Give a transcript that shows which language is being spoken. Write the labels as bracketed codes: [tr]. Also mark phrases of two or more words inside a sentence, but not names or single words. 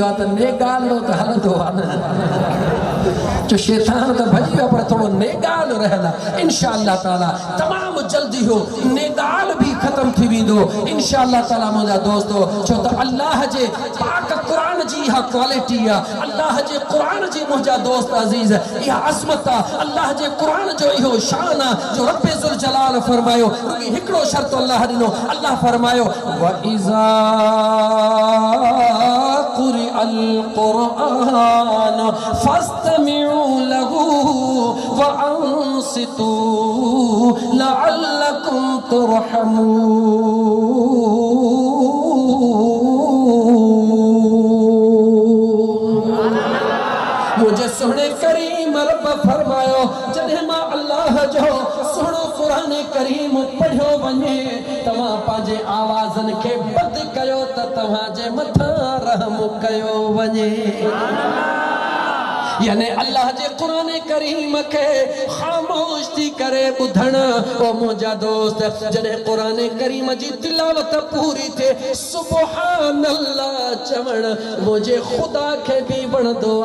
[sd] आहे त नेगालो त हलंदो आहे न जो शैतान त भॼी वियो पर थोरो नेगाल रहियल आहे [ar] إن شاء الله تعالى [sd] तमामु जल्दी हो नेगाल बि ख़तम थी वेंदो [ar] إن شاء الله تعالى [sd] मुंहिंजा दोस्तो छो त अल्लाह जे पाक कुरान जी इहा क्वालिटी आहे अल्लाह जे कुरान जी मुंहिंजा दोस्त अज़ीज़ इहा अज़मत आहे अल्लाह जे कुरान जो इहो शान आहे जो [ar] رب ذو الجلال [sd] फरमायो हिकिड़ो शर्त अल्लाह ॾिनो अल्लाह फरमायो [ar] وإذا قرئ القرآن فاستمعوا له وأنصتوا لعلكم ترحمون मुझे सुने करीम रब फरमायो जॾहिं मां अल्लाह जो सुहिणो क़ुरान करीम पढ़ियो वञे तव्हां पंहिंजे आवाज़नि खे बंदि कयो त तव्हांजे मथां रहम कयो वञे [sd] यानी अल्लाह जे कुरान करीम के खामोश थी करे ॿुधण ओ मुंहिंजा दोस्त जॾहिं कुरान करीम जी तिलावत पूरी थिए [ar] سبحان الله [sd] चवण मुंहिंजे ख़ुदा खे बि वणंदो आहे